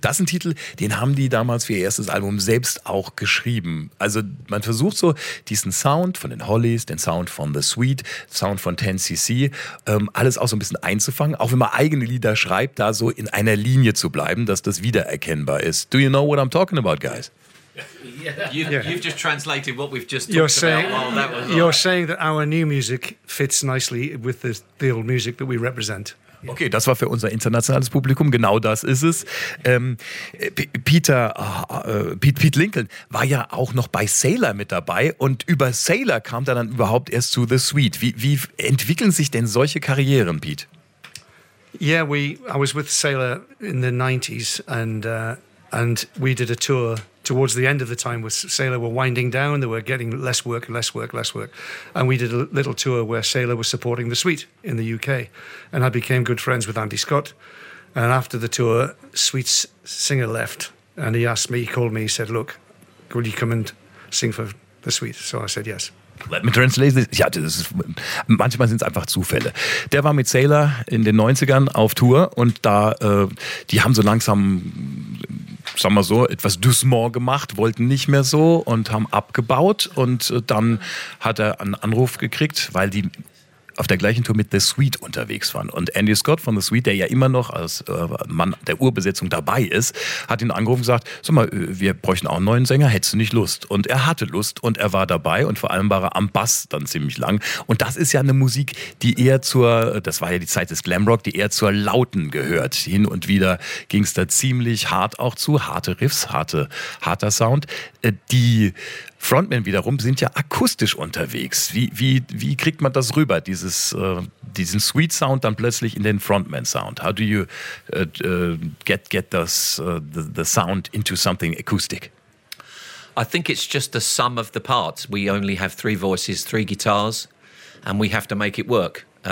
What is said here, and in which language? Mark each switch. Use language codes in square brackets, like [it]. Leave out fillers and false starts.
[de] Das ist ein Titel, den haben die damals für ihr erstes Album selbst auch geschrieben. Also man versucht so diesen Sound von den Hollies, den Sound von The Sweet, Sound von 10cc, alles auch so ein bisschen einzufangen. Auch wenn man eigene Lieder schreibt, da so in einer Linie zu bleiben, dass das wiedererkennbar ist. [en] Do you know what I'm talking about, guys? You've just translated what we've just talked about while that was on. You're saying that our new music fits nicely with the old music that we represent. [de] Okay, das war für unser internationales Publikum, genau das ist es. Pete Lincoln war ja auch noch bei Sailor mit dabei und über Sailor kam er dann überhaupt erst zu The Sweet. Wie entwickeln sich denn solche Karrieren, Pete? [en] Yeah, I was with Sailor in the 90s and we did a tour towards the end of the time with Sailor were winding down, they were getting less work, less work, less work. And we did a little tour where Sailor was supporting The Sweet in the UK. And I became good friends with Andy Scott. And after the tour, Sweet's singer left and he asked me, he called me, he said, look, will you come and sing for The Sweet? So I said yes. Let me translate this. [de] Ja, das ist, manchmal sind es einfach Zufälle. Der war mit Sailor in den 90ern auf Tour und da, die haben so langsam, sagen wir so, etwas Dusmore gemacht, wollten nicht mehr so und haben abgebaut. Und dann hat er einen Anruf gekriegt, weil die auf der gleichen Tour mit The Sweet unterwegs waren. Und Andy Scott von The Sweet, der ja immer noch als Mann der Urbesetzung dabei ist, hat ihn angerufen und gesagt, sag mal, wir bräuchten auch einen neuen Sänger, hättest du nicht Lust? Und er hatte Lust und er war dabei und vor allem war er am Bass dann ziemlich lang. Und das ist ja eine Musik, die eher zur, das war ja die Zeit des Glamrock, die eher zur Lauten gehört. Hin und wieder ging es da ziemlich hart auch zu, harte Riffs, harter Sound. Die Frontmen wiederum sind ja akustisch unterwegs. Wie kriegt man das rüber, diesen Sweet Sound dann plötzlich in den Frontman Sound? [en] How do you get the sound into something acoustic? I think it's just the sum of the parts. We only have three voices, three guitars, and we have to make it work.